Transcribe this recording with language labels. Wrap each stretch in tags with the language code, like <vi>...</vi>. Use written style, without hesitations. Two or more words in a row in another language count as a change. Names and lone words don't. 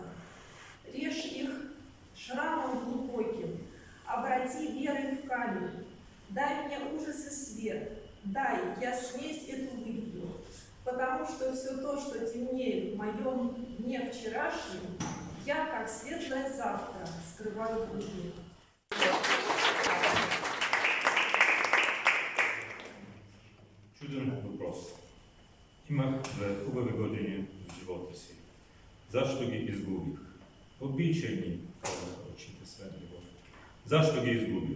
<ru>Режь их шрамом глубоким, обрати верой в камень. Дай мне ужас и свет, дай, я смесь эту выпью, потому что все то, что темнеет в моем дне вчерашнем, я, как светлое завтра, скрываю в глубине.</ru> <bg>Чуден въпрос. Имах две хубави години в живота си. Защо ги изгубих? Обичайни, казаха очите светливо. Защо ги изгубих?</bg>